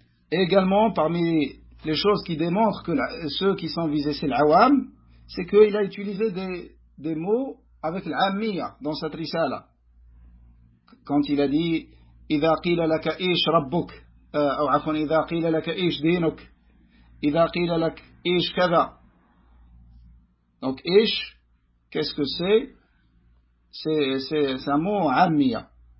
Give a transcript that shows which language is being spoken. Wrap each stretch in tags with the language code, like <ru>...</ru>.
<fr>Également, parmi les choses qui démontrent que ceux qui sont visés, c'est l'awam, c'est qu'il a utilisé des mots avec l'ammiya dans sa trisala. Quand il a dit</fr> <ar>إِذَا قِيلَ لَكَ إِيش رَبُّكَ أو عفوا إِذَا قِيلَ لَكَ إِيش دِينُكَ إِذَا قِيلَ لَكَ إِيش كَذَا.</ar> <fr>Donc إِيش, qu'est-ce que c'est un mot ammiya.</fr>